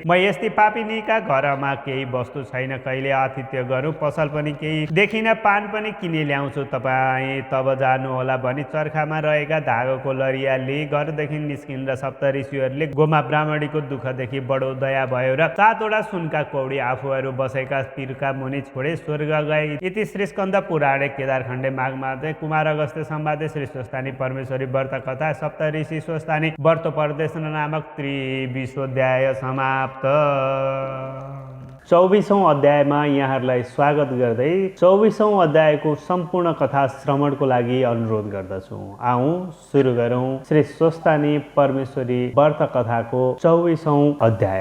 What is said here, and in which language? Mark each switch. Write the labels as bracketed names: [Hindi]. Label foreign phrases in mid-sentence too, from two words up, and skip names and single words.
[Nepali] म यस्ती पापिनीका घरमा केही वस्तु छैन, कहिले आतिथ्य गरौँ, पसल पनि केही देखिन, पान पनि किनी ल्याउँछु। तपाईँ तब जानु होला भनी चर्खामा रहेका धागोको लरिया लिई घरदेखि निस्किन् र सप्त ऋषिहरूले गोमा ब्राह्मणीको दुःखदेखि बडो दया भयो र 7 वटा सुनका कौडी आफूहरू बसेका पीरका मुनि छोडे स्वर्ग गए। [Sanskrit] इति श्री स्कन्द पुराणे केदारखण्डे माघमासे कुमार अगस्त्य संवादे श्रीस्वस्थानी परमेश्वरी व्रत कथा सप्त ऋषि स्वस्थानी व्रत परदेश नामक 23 अध्याय समाप्त। [Nepali] 24औं अध्यायमा यहाँहरूलाई स्वागत गर्दै 24औं अध्यायको सम्पूर्ण कथा श्रवणको लागि अनुरोध गर्दछु। आऊ सुरु गरौँ श्री स्वस्तानी परमेश्वरी व्रत कथाको 24औं अध्याय।